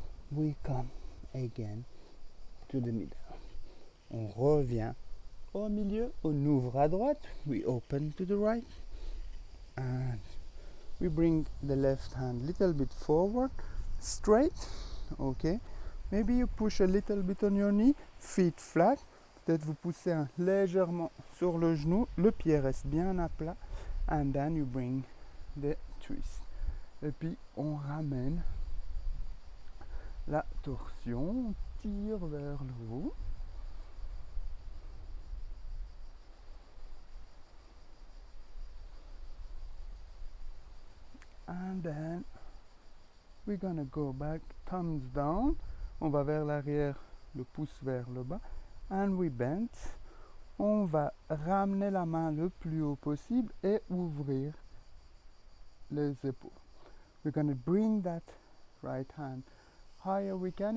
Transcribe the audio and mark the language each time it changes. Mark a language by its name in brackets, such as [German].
[English] We come again to the middle. [French] On revient au milieu. On ouvre à droite. [English] We open to the right. And we bring the left hand a little bit forward, straight. Okay. Maybe you push a little bit on your knee, feet flat. [French] Peut-être vous poussez légèrement sur le genou, le pied reste bien à plat. [English] And then you bring the twist. [French] Et puis on ramène la torsion, on tire vers le haut. [English] And then we're gonna go back, thumbs down. [French] On va vers l'arrière, le pouce vers le bas. [English] And we bend. [French] On va ramener la main le plus haut possible et ouvrir les épaules. [English] We're gonna bring that right hand higher we can.